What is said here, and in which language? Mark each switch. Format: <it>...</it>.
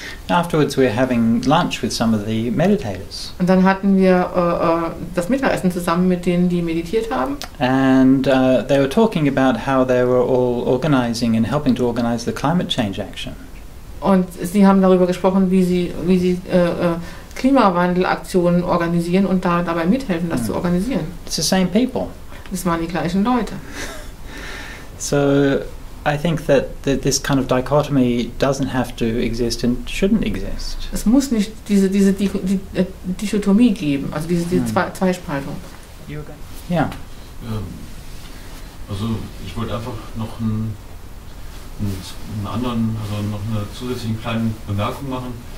<en>Afterwards we were having lunch with some of the meditators.</en> <de>Und dann hatten wir das Mittagessen zusammen mit denen, die meditiert haben.</de> <en>And they were talking about how they were all organizing and helping to organize the climate change action.</en> <de>Und sie haben darüber gesprochen, wie sie Klimawandelaktionen organisieren und dabei mithelfen, das zu organisieren.</de> <en>It's the same people.</en> <de>Das waren die gleichen Leute.</de> <en>So I think that this kind of dichotomy doesn't have to exist and shouldn't exist.</en> <de>Es muss nicht diese Dichotomie geben, also diese Zweispaltung. Ja. Also ich wollte einfach noch einen anderen, also noch eine zusätzliche kleine Bemerkung machen.</de>